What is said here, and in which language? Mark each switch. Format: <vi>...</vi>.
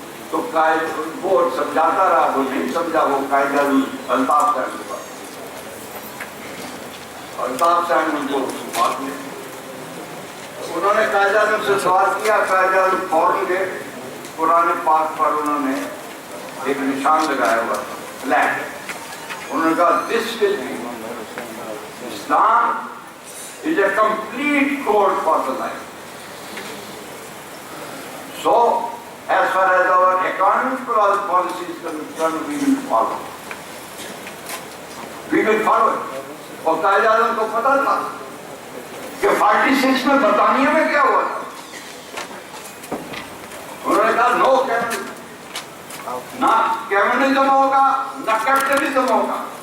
<ur>تو قائد وہ سمجھاتا رہا، وہ نہیں سمجھا. وہ قائد اعظم الطاف سین کے پاس، الطاف سین ان کو بات میں انہوں نے قائد اعظم سے سوال کیا. قائد اعظم فوراً گئے، قرآن پاک پر انہوں نے ایک نشان لگایا ہوا تھا، فلیگ. انہوں نے کہا</ur> <en>This will be Islam is a complete code for the life. So, as far as our economic policy is concerned, we will follow. We will follow it.</en> <ur>اور قائد اعظم کو پتا تھا کہ 46 میں برطانیہ میں کیا ہوا تھا. انہوں نے کہا نو کیمنزم، نہ کیمنزم ہوگا نہ کیپٹلزم ہوگا.</ur>